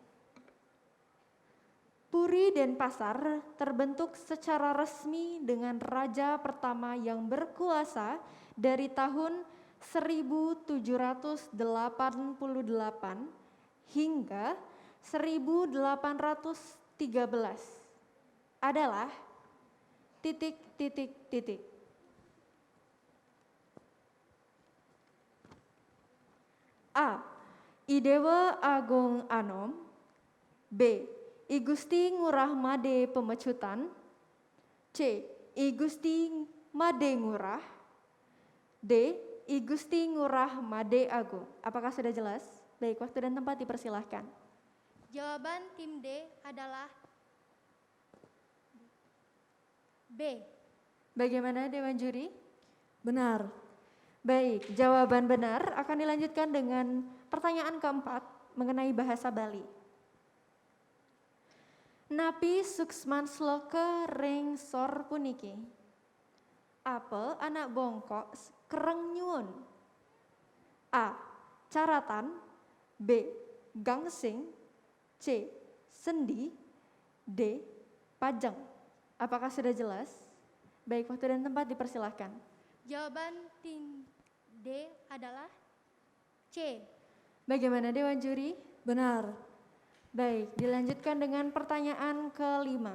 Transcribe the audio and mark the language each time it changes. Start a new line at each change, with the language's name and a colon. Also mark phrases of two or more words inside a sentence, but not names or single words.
Indonesian: Puri Denpasar terbentuk secara resmi dengan raja pertama yang berkuasa dari tahun 1788 hingga 1813 adalah A. Idewa Agung Anom. B. I Gusti Ngurah Made Pemecutan. C. I Gusti Made Ngurah. D. I Gusti Ngurah Made Agung. Apakah sudah jelas? Baik, waktu dan tempat dipersilahkan. Jawaban tim D adalah B. Bagaimana Dewan Juri? Benar. Baik, jawaban benar akan dilanjutkan dengan pertanyaan keempat mengenai bahasa Bali.
Balinese: Napi suksman sloke ring sor puniki. Apel anak bongkok kereng nyuwun. A. Caratan. B. Gangsing. C. Sendi.
Indonesian: D. Pajang. Apakah sudah jelas? Baik, waktu dan tempat dipersilahkan. Jawaban tim D adalah C. Bagaimana Dewan Juri? Benar. Baik, dilanjutkan dengan pertanyaan kelima.